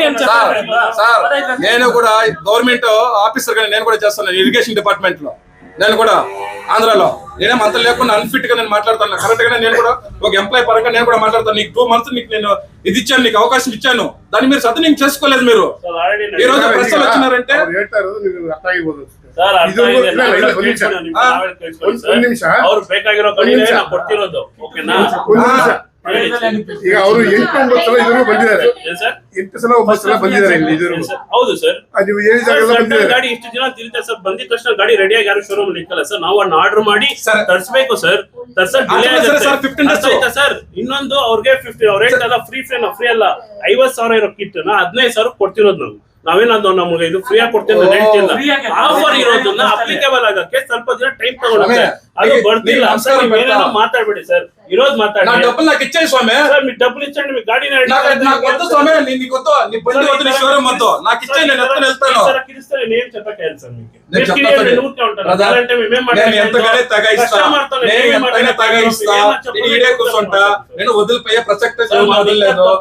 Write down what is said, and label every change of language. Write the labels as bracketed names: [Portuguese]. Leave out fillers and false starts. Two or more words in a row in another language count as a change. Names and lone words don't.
[Telugu] సార్ నేను కూడా గవర్నమెంట్ ఆఫీసర్ గా నేను కూడా చేస్తాను ఇరిగేషన్ డిపార్ట్మెంట్ లో. నేను కూడా ఆంధ్రాలో నేనేం అంత లేకుండా అన్ఫిట్ గా నేను మాట్లాడుతాను. కరెక్ట్ గానే నేను కూడా ఒక ఎంప్లాయ్ పరంగా నేను కూడా మాట్లాడతాను. నీకు 2 months నీకు నేను ఇది ఇచ్చాను, నీకు అవకాశం ఇచ్చాను, దాన్ని మీరు సద్వినియోగం చేసుకోలేదు. మీరు ఈ రోజు ప్రశ్నలు వచ్చినారంటే [Kannada] ಅವ್ರು ಬೇಕಾಗಿರೋ ಕಡೆ ಕೊಡ್ತಿರೋದು. ಓಕೆನಾ? ಈಗ ಅವರು 8-9 ಸಲ ಇದ್ರು ಬಂದಿದ್ದಾರೆ. 8 ಸಲ 9 ಸಲ ಬಂದಿದ್ದಾರೆ ಇಲ್ಲಿ ಇದ್ರು. ಹೌದು ಸರ್. ನೀವು ಹೇಳಿದಾಗ ಗಾಡಿ ಇಷ್ಟು ದಿನ ತಿರುಗುತ್ತೆ ಸರ್. ಬಂದಿದ ತಕ್ಷಣ ಗಾಡಿ ರೆಡಿಯಾಗಿ ಯಾರು ಶೋರೂಮ್ ಇಕ್ಕಲ್ಲ ಸರ್. ನಾವು ಅನ್ನ ಆರ್ಡರ್ ಮಾಡಿ ತರಿಸಬೇಕು ಸರ್. ತರ್ಸಕ್ ಡಿಲೇ ಆಗುತ್ತೆ ಸರ್. ಇನ್ನೊಂದು ಅವ್ರಿಗೆ 50 ಅವ್ರ ರೇಟ್ ಅಲ್ಲ, ಫ್ರೀ ಅಲ್ಲ, 50,000 ಇರೋ ಕಿಟ್ ನ 15,000 ಕೊಡ್ತಿರೋದು ನಾವು. ನಾವೇನಂದು ನಮಗೆ ಇದು ಫ್ರೀ ಆಗಿ ಕೊಡ್ತೇವೆ ಅಂತ ಹೇಳ್ತಿಲ್ಲ. ಆಫರ್ ಇರೋದನ್ನ ಅಪ್ಲಿಕೇಬಲ್ ಆಗಕ್ಕೆ ಸ್ವಲ್ಪ ದಿನ ಟೈಮ್ ತಗೊಳುತ್ತೆ. ಅದು ಬರ್ತಿಲ್ಲ ಸರ್. ನೀವೇನೋ ಮಾತಾಡ್ಬೇಡಿ ಸರ್, ಇರೋದು ಮಾತಾಡಿ. [Telugu] డబ్బులు నాకు ఇచ్చేయి స్వామి. ಸರ್ మీరు డబ్బులు ఇచ్చండి, మీకు గాడి నాకు వద్దు స్వామి. నీకు వద్దు, నీ బండి వద్దు, నీ షోరూమ్ వద్దు, నాకు ఇచ్చేయి, నేను ఎత్తుకొని వెళ్తాను. సర్ కిరిస్తే నేను చెప్పకే సార్ మీకు. నేను ఎంతగానే తగాయిస్తా, నేను ఎంతైనా తగాయిస్తా, నేను ఈడే కూర్చుంటా, నేను వదిలిపోయే ప్రసక్తే వదలలేదు.